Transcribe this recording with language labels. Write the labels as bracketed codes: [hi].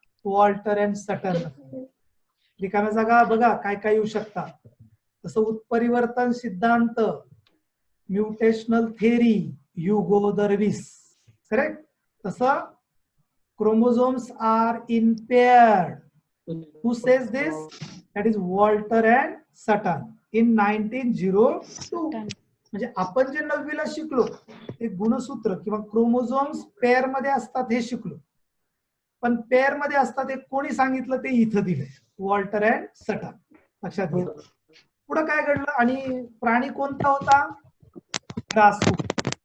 [mr] Walter and सटन. रिकाम्या जागा बघा काय काय येऊ शकतात. तसं उत्परिवर्तन सिद्धांत म्युटेशनल थेअरी ह्युगो द रिस. करेक्ट. [en] तसं chromosomes are in pair. Who says this? That is Walter and Sutton in 1902. [mr] म्हणजे आपण जे 9वीला शिकलो ते गुणसूत्र किंवा क्रोमोझोम्स पेअर मध्ये असतात हे शिकलो. पण पेअर मध्ये असतात हे कोणी सांगितलं ते इथं दिलंय. वॉल्टर अँड सटन. लक्षात घ्या. पुढे काय घडलं. आणि प्राणी कोणता होता. ग्रासहॉपर.